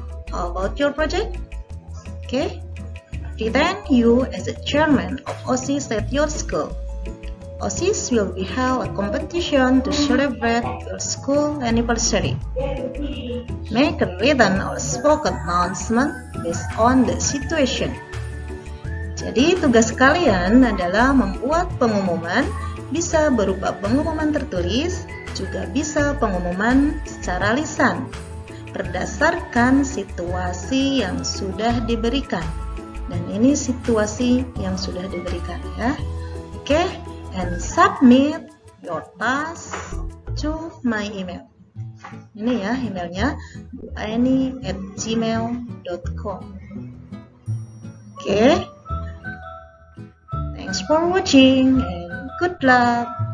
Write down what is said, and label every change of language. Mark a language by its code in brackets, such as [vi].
[en] How about your project? Okay. Then you as a chairman of OSIS at your school. OSIS will be held a competition to celebrate your school anniversary. Make a written or spoken announcement based on the situation. [id] Jadi tugas kalian adalah membuat pengumuman, bisa berupa pengumuman tertulis, juga bisa pengumuman secara lisan berdasarkan situasi yang sudah diberikan. Dan ini situasi yang sudah diberikan ya. [en] Oke, and submit your task to my email. [id] Ini ya emailnya buaini@gmail.com. [en] Oke. Thanks for watching and good luck.